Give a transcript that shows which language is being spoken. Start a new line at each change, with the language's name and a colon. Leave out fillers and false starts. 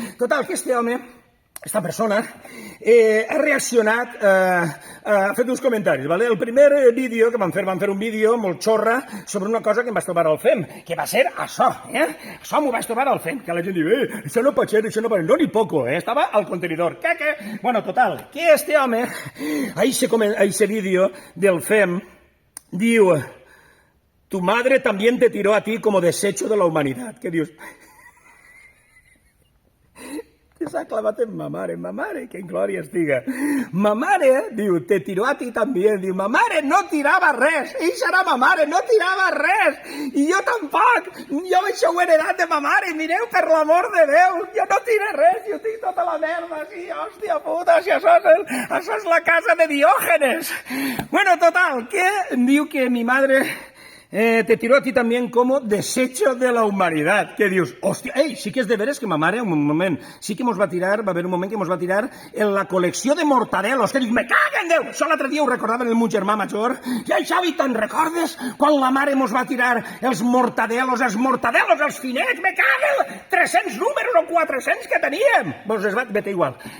Catalan: Total, que este home, esta persona, ha reaccionat, ha fet uns comentaris, ¿vale? El primer vídeo que van fer un vídeo molt xorra sobre una cosa que em vaig trobar al FEM, que va ser això, Això m'ho vaig trobar al FEM, que la gent diu, això no pot ser,
Spanish: no ni poco,
Catalan: estava al contenidor.
Spanish: ¿Qué? Bueno, total, que
Catalan: este home,
Spanish: a ese vídeo del FEM,
Catalan: diu,
Spanish: tu madre también te tiró a ti como desecho de la humanidad.
Catalan: ¿Qué dius? S'ha clavat en ma mare, que en glòria estiga. Ma mare, diu,
Spanish: te tiró a ti
Catalan: també. Diu, ma mare no tirava res. Eixa era ma mare, no tirava res. I jo tampoc. Jo això ho he heredat de ma mare. Mireu, per l'amor de Déu. Jo no tiro res. Jo tinc tota la merda. Sí, hòstia puta, si això és la casa de Diògenes.
Spanish: Bueno, total, que
Catalan: diu
Spanish: que mi madre... te tiró a ti también como desecho de la humanidad.
Catalan: ¿Qué dius? Hòstia, sí que és de veres que ma mare, un moment, sí que va haver un moment que mos va tirar en la col·lecció de mortadelos. Que dius, me caguen Déu! Això l'altre dia ho recordava en el meu germà major. I ai, Xavi, te'n recordes quan la mare mos va tirar els mortadelos, els finets? Me caguen! 300 números o 400 que teníem! Vos es va...
Spanish: Vete igual.